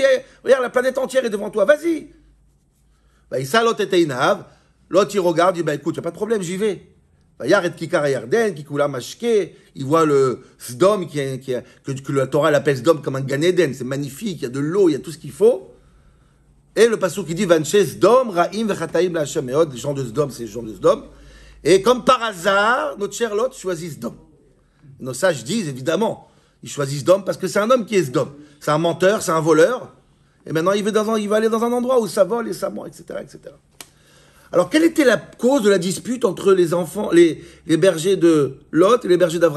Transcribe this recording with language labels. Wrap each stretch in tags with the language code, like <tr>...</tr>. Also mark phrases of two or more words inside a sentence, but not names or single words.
<fr>Regarde, la planète entière est devant toi, vas-y. L'autre, il regarde, il dit, écoute, il n'y a pas de problème, j'y vais. Il voit le Sdom, que la Torah l'appelle Sdom comme un</fr> <he>גן עדן,</he> <fr>c'est magnifique, il y a de l'eau, il y a tout ce qu'il faut. Et le Passouk qui dit,</fr> <he>ואנשי סדום, רעים וחטאים לה' מאד,</he> <fr>les gens de Sdom, c'est les gens de Sdom. Et comme par hasard, notre cher Lot choisit Sdom. Nos sages disent, évidemment, ils choisissent Sdom parce que c'est un homme qui est Sdom. C'est un menteur, c'est un voleur. Et maintenant, il va aller dans un endroit où ça vole et ça ment, etc., etc. Alors, quelle était la cause de la dispute entre les enfants, les bergers de Lot et les bergers d'Abraham?</fr>